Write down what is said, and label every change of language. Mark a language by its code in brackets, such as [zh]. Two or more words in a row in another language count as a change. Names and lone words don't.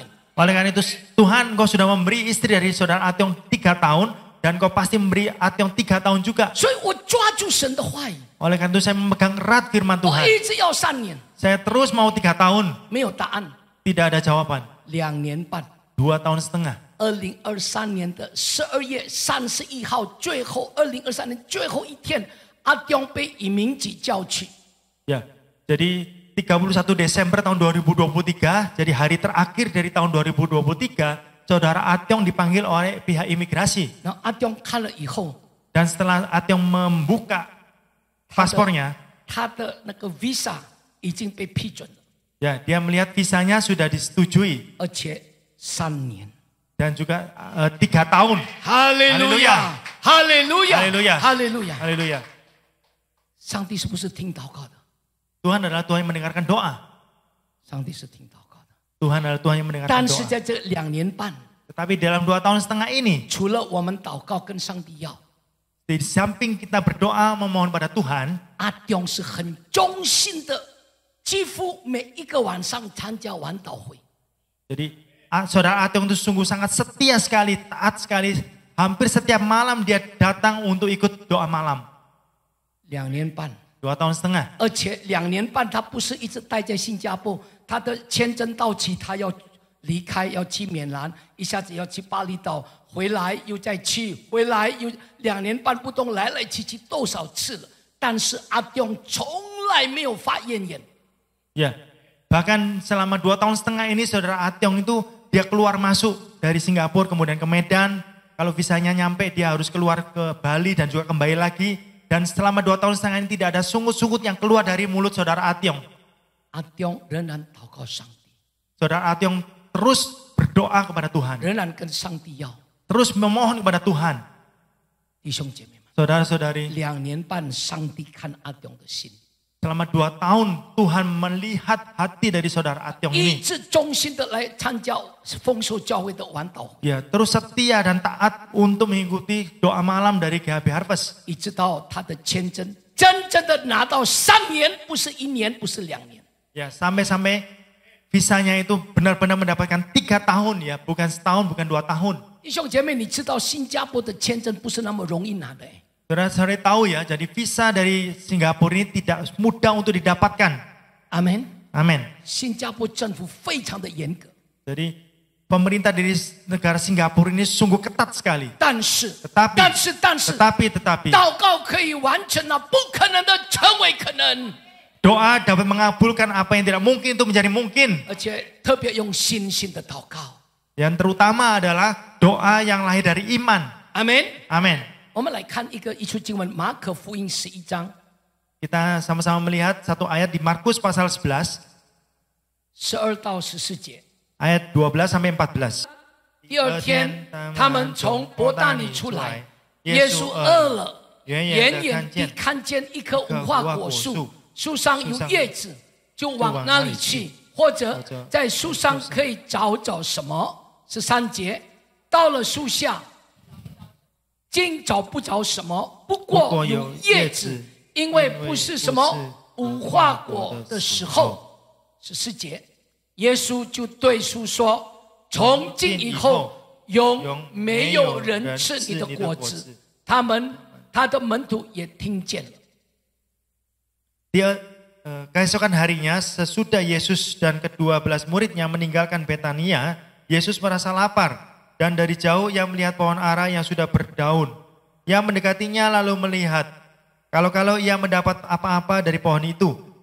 [id] Oleh karena itu Tuhan Engkau sudah memberi istri dari saudara Atyong 3 tahun. Dan Engkau pasti memberi Atyong 3 tahun juga. [zh] 所以我抓住神的话语， [id] Oleh karena itu saya memegang erat firman [zh] 我 [id] Tuhan. [zh] 一直要3年， [id] Saya terus mau 3 tahun. [zh] 没有答案。 [id] Tidak ada jawaban. [zh] 2 年半， [id] 2 tahun setengah. [zh] 2023 年的12月31号，最后2023年最后一天，阿忠被移民局叫去。 [id] Ya, jadi 31 Desember tahun 2023, jadi hari terakhir dari tahun 2023, saudara Atyong dipanggil oleh pihak imigrasi. [zh] 然后阿忠看了以后， [id] Dan setelah Atyong membuka paspornya, [zh] 他的那个 visa 已经被批准了， [id] ya dia melihat visanya sudah disetujui [zh] 而且3年。 [id] dan juga 3 tahun. [zh] 哈利路亚，哈利路亚，哈利路亚哈利路亚。 [id] Haleluya. [zh] 上帝是不是听祷告的？ [id] Tuhan adalah Tuhan yang mendengarkan doa. [zh] 上帝是听祷告的。 [id] Tuhan adalah Tuhan yang mendengarkan [zh] 但是 [id] doa. [zh] 在这2年半， [id] Tetapi dalam 2 tahun setengah ini, [zh] 除了我们祷告跟上帝要， [id] di samping kita berdoa memohon pada Tuhan, [zh] 阿忠是很忠心的，几乎每一个晚上参加晚祷会。 [id] jadi saudara Atyong itu sungguh sangat setia sekali, taat sekali. Hampir setiap malam dia datang untuk ikut doa malam. [zh] 2 年半， [id] 2 tahun setengah. [zh] 而且2年半他不是一直待在新加坡，他的签证到期，他要离开，要去缅兰，一下子要去巴厘岛，回来又再去，回来又2年半不懂来来去去多少次了。但是阿忠从来没有发怨言。 [id] Ya, bahkan selama 2 tahun setengah ini saudara Atyong itu dia keluar masuk dari Singapura kemudian ke Medan. Kalau visanya nyampe dia harus keluar ke Bali dan juga kembali lagi. Dan selama 2 tahun setengah ini tidak ada sungut-sungut yang keluar dari mulut saudara Atyong. [zh] 阿忠仍然祷告上帝， [id] Saudara Atyong terus berdoa kepada Tuhan. [zh] 仍然跟上帝要。 [id] Terus memohon kepada Tuhan. [zh] 弟兄姐妹们， [id] Saudara-saudari, [zh] 2 年半，上帝看阿忠的心， [id] selama 2 tahun Tuhan melihat hati dari saudara Atyong [zh] 一 [id] ini. [zh] 直忠心的来参加丰收教会的晚祷会， [id] Ya, terus setia dan taat untuk mengikuti doa malam dari GHB Harvest. [zh] 一直到他的签证真正的拿到3年，不是1年，不是2年。 [id] Ya, sampai-sampai visanya itu benar-benar mendapatkan 3 tahun ya, bukan setahun, bukan 2 tahun. [zh] 弟兄姐妹，你知道新加坡的签证不是那么容易拿的。 [id] Saudara-saudari tahu ya, jadi visa dari Singapura ini tidak mudah untuk didapatkan. [zh] 阿门。 [id] Amin. [zh] 新加坡政府非常的严格， [id] Jadi pemerintah dari negara Singapura ini sungguh ketat sekali. [zh] 但是 [id] Tetapi, [zh] 祷告可以完成那不可能的成为可能， [id] doa dapat mengabulkan apa yang tidak mungkin itu menjadi mungkin. [zh] 而且特别用信心的祷告。 [id] Yang terutama adalah doa yang lahir dari iman. [zh] 阿门。 [id] Amin. [zh] 我们来看一处经文，马可福音11章 [id] Kita sama-sama melihat satu ayat di Markus pasal 11, [zh] 12 到14节。 [id] ayat 12 sampai 14. [zh] 第二天，他们从伯大尼出来，耶稣饿了，远远地看见一棵无花果树，树上有叶子，就往那里去，或者在树上可以找什么。13节，到了树下，竟找不着什么，不过有叶子，因为不是什么无花果的时候。14节，耶稣就对树说：“从今以后，永没有人吃你的果子。” 他的门徒也听见了。 [id] Keesokan harinya, sesudah Yesus dan ke-12 muridnya meninggalkan Betania, Yesus merasa lapar, dan dari jauh ia melihat pohon ara yang sudah berdaun. Ia mendekatinya lalu melihat, kalau ia mendapat apa-apa dari pohon itu.